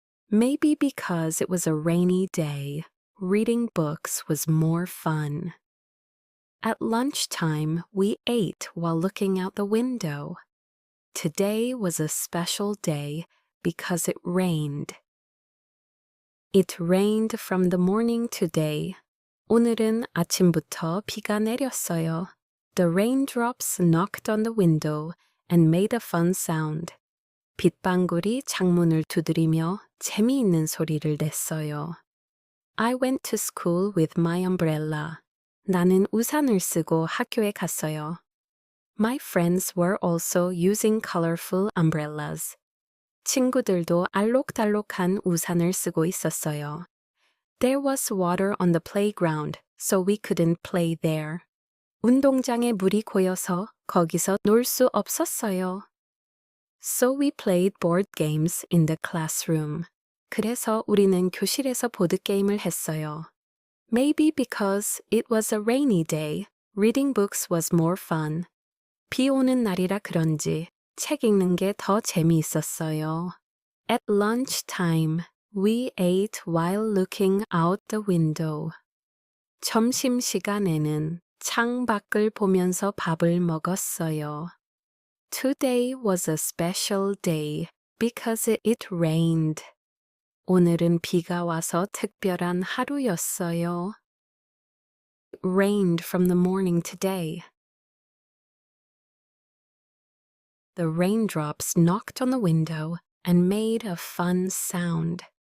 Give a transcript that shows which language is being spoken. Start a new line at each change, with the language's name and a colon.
English: Maybe because it was a rainy day, reading books was more fun. At lunchtime, we ate while looking out the window. Today was a special day because it rained. It rained from the morning today.
Korean: 오늘은 아침부터 비가 내렸어요.
English: The raindrops knocked on the window and made a fun sound.
Korean: 빗방울이 창문을 두드리며 재미있는 소리를 냈어요.
English: I went to school with my umbrella.
Korean: 나는 우산을 쓰고 학교에 갔어요.
English: My friends were also using colorful umbrellas.
Korean: 친구들도 알록달록한 우산을 쓰고 있었어요.
English: There was water on the playground, so we couldn't play there.
Korean: 운동장에 물이 고여서 거기서 놀 수 없었어요.
English: So we played board games in the classroom.
Korean: 그래서 우리는 교실에서 보드게임을 했어요.
English: Maybe because it was a rainy day, reading books was more fun.
Korean: 비 오는 날이라 그런지 책 읽는 게 더 재미있었어요.
English: At lunchtime, we ate while looking out the window.
Korean: 점심시간에는 창밖을 보면서 밥을 먹었어요.
English: Today was a special day because it rained.
Korean: 오늘은 비가 와서 특별한 하루였어요.
English: It rained from the morning to day. The raindrops knocked on the window and made a fun sound.